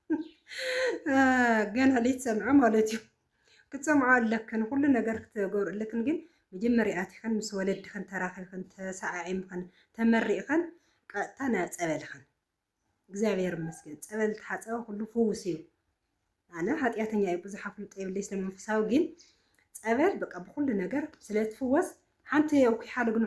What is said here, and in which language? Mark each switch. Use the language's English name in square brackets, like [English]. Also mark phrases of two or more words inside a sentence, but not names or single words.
[Tigrinya] ገና ሊትሰምዑ ማለት እዩ ክትሰምዑ አለክን [Amharic] ሁሉ ነገር [Tigrinya] ክትገብሩልክን ግን መጀመሪያ አትኸን ምስ ወለድክን ተራኺብክን ተሰዓዒምክን ተመሪእክን ቀጥታ ናጸበልክን [Amharic] እግዚአብሔር ይመስገን [Tigrinya] ጸበል ተሓጸበ ሁሉ ፍውስ እዩ አነ ኃጢአተኛ ብዙሕ አፍልጦ ይብለይ ስለመንፈሳዊ ግን ጸበል በቃ [Amharic] በሁሉ ነገር [Tigrinya] ስለትፍወስ ሓንቲ ያውኪ ሓለ ግን